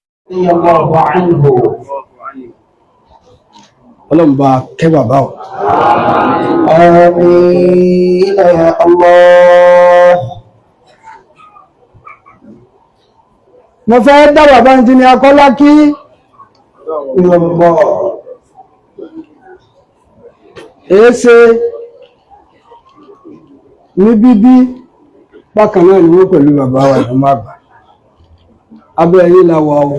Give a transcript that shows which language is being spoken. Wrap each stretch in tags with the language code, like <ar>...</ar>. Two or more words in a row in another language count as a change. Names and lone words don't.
<ar>الله عنه.</ar> <yo>ọlọ́run bá kẹ́ bàbá o.</yo> <ar>آمين يا الله.</ar> <yo>mo fẹ́ dá bàbá Engineer Kọ́lá kí</yo> <ar>الله</ar> <yo>èéṣe ní bíbí bákan náà ni wọ́n pẹ̀lú bàbá wa ìlú àgbà abẹ́ yìí la wà o.</yo>